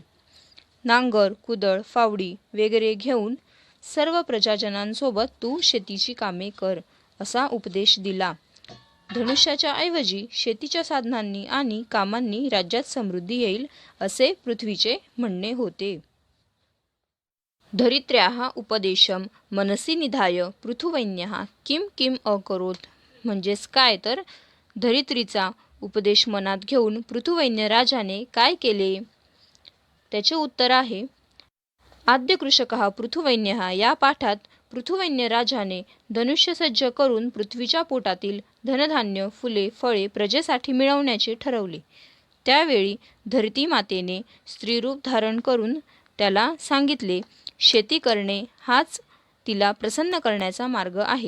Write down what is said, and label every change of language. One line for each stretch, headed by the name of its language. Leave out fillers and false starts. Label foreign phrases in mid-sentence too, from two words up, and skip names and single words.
Marathi: नांगर कुदळ फावडी वगैरे घेऊन सर्व प्रजाजनांसोबत तू शेतीची कामे कर, असा उपदेश दिला. धनुष्याच्या ऐवजी शेतीच्या साधनांनी आणि कामांनी राज्यात समृद्धी येईल, असे पृथ्वीचे म्हणणे होते.
Sanskrit: धरित्र्याः उपदेशम मनसी निधाय पृथुवैन्यः किम किम अकरोत,
Marathi: म्हणजेच काय तर धरित्रीचा उपदेश मनात घेऊन पृथुवैन्य राजाने काय केले. त्याचे उत्तर आहे
Sanskrit: आद्य कृषकः पृथुवैन्यः,
Marathi: या पाठात पृथुवैन्य राजाने धनुष्य सज्ज करून पृथ्वीच्या पोटातील धनधान्य फुले फळे प्रजेसाठी मिळवण्याचे ठरवले. त्यावेळी धरती मातेने स्त्रीरूप धारण करून त्याला सांगितले, शेती करणे हाच तिला प्रसन्न करण्याचा मार्ग आहे.